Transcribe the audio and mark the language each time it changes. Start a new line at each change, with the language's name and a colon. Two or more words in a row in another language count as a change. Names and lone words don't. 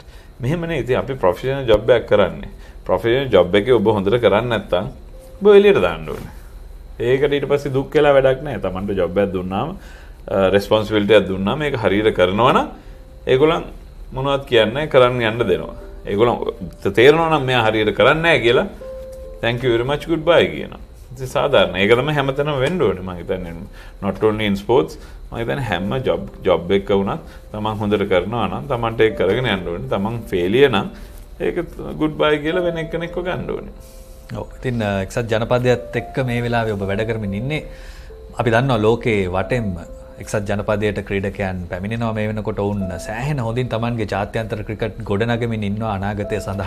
Sinhala: මෙහෙමනේ ඉතින් අපි
English: professional job
Sinhala: එකක් කරන්නේ.
English: professional job
Sinhala: එකේ ඔබ හොඳට කරන්නේ නැත්නම් ඔබ එළියට දාන්න ඕනේ. ඒකට ඊට පස්සේ දුක් වෙලා වැඩක් නැහැ. Tamanට ජොබ් එකක් දුන්නාම රෙස්පොන්සිබිලිටි එකක් දුන්නාම ඒක හරියට කරනවා නම් ඒගොල්ලන් මොනවද කියන්නේ කරන්න යන්න දෙනවා. ඒගොල්ලන් තේරෙනවා නම් මෙයා හරියට කරන්නේ නැහැ කියලා
English: thank you very much goodbye
Sinhala: කියනවා. ඉතින් සාධාරණ. ඒක තමයි හැමතැනම වෙන්න ඕනේ. මම හිතන්නේ
English: not only in sports
Sinhala: මම හිතන්නේ හැම ජොබ් එකක වුණත් තමන් හොඳට කරනවා නම් තමන්ට ඒක කරගෙන යන්න ඕනේ. තමන් ෆේලියර් නම් ඒක goodbye කියලා වෙන කෙනෙක්ව ගන්න ඕනේ. ඔව්. ඉතින් එක්සත් ජනපදයට එක්ක මේ වෙලාවේ ඔබ වැඩ කරමින් ඉන්නේ. අපි දන්නවා ලෝකේ වටෙම එක්සත් ජනපදයට ක්‍රීඩකයන් පැමිණෙනවා මේ වෙනකොට වුන් සෑහෙන හොඳින් තමන්ගේ ජාත්‍යන්තර ක්‍රිකට් ගොඩනගමින් ඉන්නවා අනාගතය සඳහා.